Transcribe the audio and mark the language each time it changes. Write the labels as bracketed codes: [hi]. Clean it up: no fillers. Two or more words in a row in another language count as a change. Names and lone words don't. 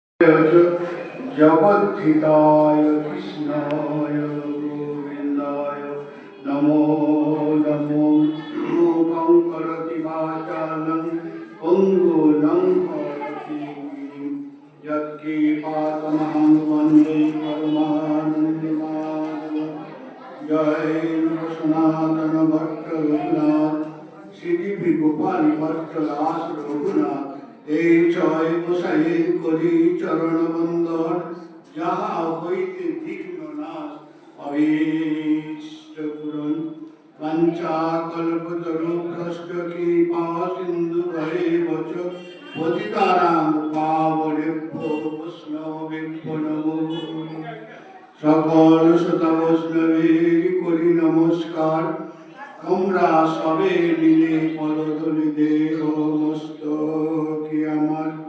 [sa] जगद्धिताय कृष्णाय गोविन्दाय नमो नमो मूकं करोति वाचालं पङ्गुलं करोति यत्कृपातमहं वन्दे परमानन्दमाधवं जय [bn] सनातन भट्ट रघुनाथ श्री गोपाल भट्ट दास रघुनाथ এই ছয় গোসাই করি চরণ বন্দর যাহা হইতে বিঘ্ন নাশ অভীষ্ট পূরণ [sa] বাঞ্ছা কল্পতরু ভ্রষ্ট কৃপা সিন্ধু ভয়ে বচ পতিতানাং পাবনেভ্যো বৈষ্ণবেভ্যো নমো [bn] সকল শ্রোতা বৈষ্ণবের করি নমস্কার তোমরা সবে মিলে পদতলি দেহ মস্তকে আমার